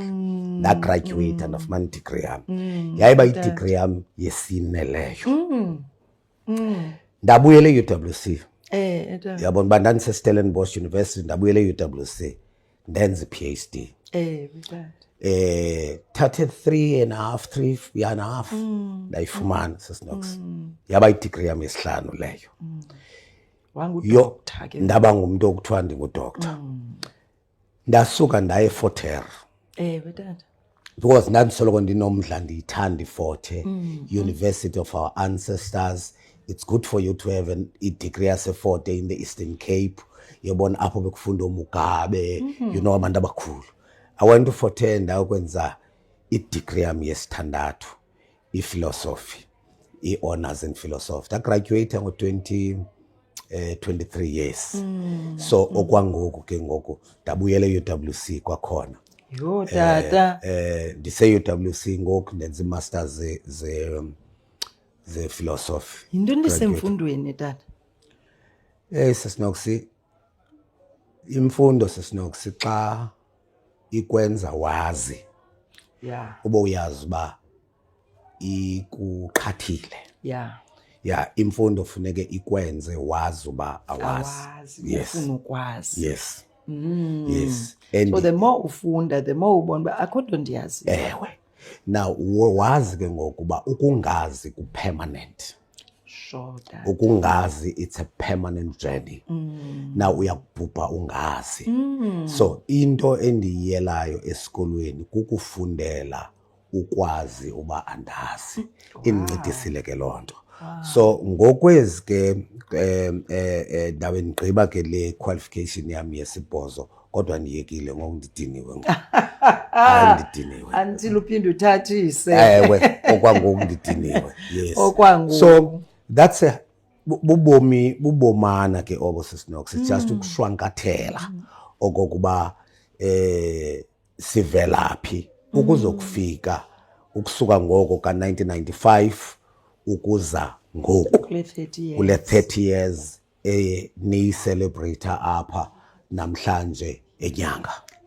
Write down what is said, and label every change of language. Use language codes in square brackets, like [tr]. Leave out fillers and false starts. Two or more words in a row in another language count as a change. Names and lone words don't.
[xh] Ndagraduate ndafumana i-degree yam. Yayiba i-degree yam yesine leyo. Ndabuyela e-UWC. Yabona uba ndandiseStellenbosch University, ndabuyela e-UWC ndenza i-PhD. Thathe 3 and a half ndayifumana Sisinox. Yaba i-degree yam yesihlanu leyo. Ndaba ngumntu okuthiwa ndingudoctor. Ndasuka ndaye eFort Hare. Because ndandisoloko ndinomdla ndiyithanda iFort Hare, [en] University of our ancestors. It's good for you to have a degree yase-Fort Hare in the Eastern Cape. [xh] Yabona apho bekufunda oMugabe, [en] you know [xh] abantu abakhulu. [en] I went to [xh] Fort Hare ndayokwenza i-degree yam yesithandathu, i-philosophy, i-honors in philosophy. Ndagraduate ngo-23 years. So okwangoku ke ngoku ndabuyela e-UWC kwakhona. Yho tata. Ndise-UWC ngoku ndenza i-masters ze-philosophy. Yintoni lisemfundweni tata? Sisinox, imfundo Sisinox xa ikwenza wazi. Ube uyazi uba ikuqhathile. Imfundo funeke ikwenze wazi uba awazi. Ufuna ukwazi. [en] Yes. So the more [xh] ufunda, [en] the more [xh] ubona uba akho nto ndiyazi. Ewe. Now wazi ke ngokuba ukungazi ku-permanent. [en] Sure, dad. Ukungazi, it's a permanent journey. [xh] Now uyakubhubha ungazi. So into endiyiyelayo esikolweni kukufundela ukwazi uba andazi. Indincedisile ke loo nto. So ngokwezi ke ndawe ndigqiba ke le qualification yam yesibhozo kodwa ndiyekile ngoku ndidiniwe ngoku. Ndidiniwe. Until uphinde uthathise. Ewe, okwangoku ndidiniwe. [en] Yes. [xh] Okwangoku. [en] So that's [xh] bubomana ke obo Sisinox. [en] It's just [xh] ukushwankathela okokuba sivelaphi ukuzokufika ukusuka ngoko ka-1995 ukuza ngoku kule 30 years niyi-celebrate apha namhlanje enyanga.